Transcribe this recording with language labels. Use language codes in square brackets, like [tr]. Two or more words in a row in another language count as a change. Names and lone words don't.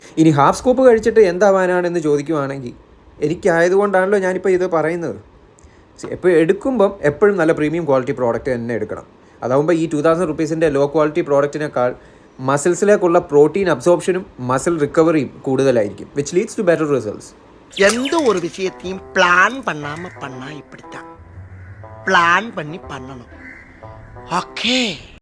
[ml] ഇനി [en] half scoop [ml] കഴിച്ചിട്ട് എന്താവാനാണെന്ന് ചോദിക്കുവാണെങ്കിൽ, എനിക്കായതുകൊണ്ടാണല്ലോ ഞാനിപ്പോൾ ഇത് പറയുന്നത്. എപ്പോൾ എടുക്കുമ്പം എപ്പോഴും നല്ല [en] premium quality product [ml] തന്നെ എടുക്കണം. അതാകുമ്പോൾ ഈ 2000 rupeesൻ്റെ [en] low quality product [ml] മസിൽസിലേക്കുള്ള [en] protein absorption muscle recovery [ml] കൂടുതലായിരിക്കും, [en] which leads to better results. [ta] எந்த ஒரு விஷயத்தையும் பிளான் பண்ணாம பண்ணா இப்படித்தான். பிளான் பண்ணி பண்ணணும். ஓகே.